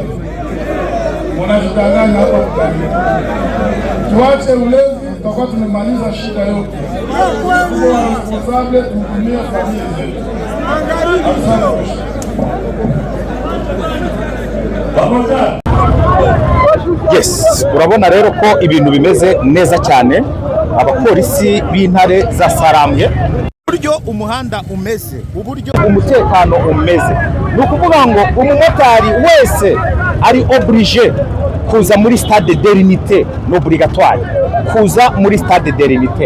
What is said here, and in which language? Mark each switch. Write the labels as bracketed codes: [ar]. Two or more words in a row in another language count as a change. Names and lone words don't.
[sw] Mnajidanganya hapa mtalipa. Tuache ulezi, tutakuwa tumemaliza shida yote. Kwa responsable tuhudumie familia zetu. Yes, [rw] urabona rero ko ibintu bimeze neza cyane. Abapolisi b'intare za Sarambwe, uburyo umuhanda umeze, uburyo umutekano umeze, ni ukuvuga ngo umumotari wese ari oblige kuza muri stade de l'unité, n'obligatoire kuza muri stade de l'unité.